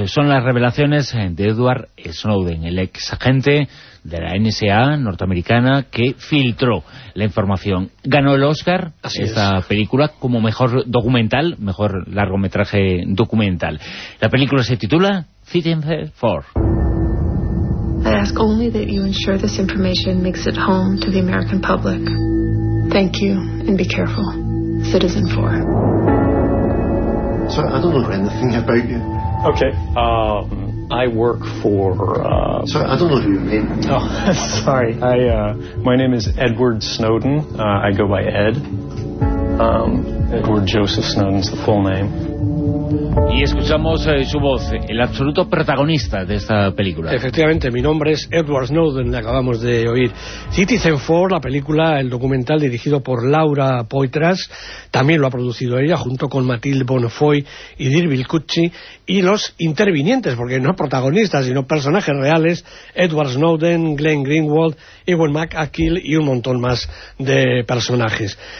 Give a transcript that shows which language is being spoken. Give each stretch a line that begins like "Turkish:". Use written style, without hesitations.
Spanish: Son las revelaciones de Edward Snowden, el ex agente de la NSA norteamericana, que filtró la información. Ganó el Oscar película como mejor documental, mejor largometraje documental. La película se titula Fitness for.
English: I ask only that you ensure this information makes it home to the American public. Thank you, and be careful. Citizen 4. Sir, I don't know anything about you. Okay, I work for, Sir, I don't know who you mean. Oh, sorry. My name is Edward Snowden. I go by Ed. Edward Joseph Snowden's the full name.
Spanish: Y escuchamos su voz, el absoluto protagonista de esta película. Efectivamente, mi nombre es Edward Snowden, le acabamos de oír. Citizen 4, la película, el documental dirigido por Laura Poitras, también lo ha producido ella, junto con Mathilde Bonnefoy y Dirbil Kutchi, y los intervinientes, porque no protagonistas, sino personajes reales, Edward Snowden, Glenn Greenwald, Ewan McAkill y un montón más de personajes.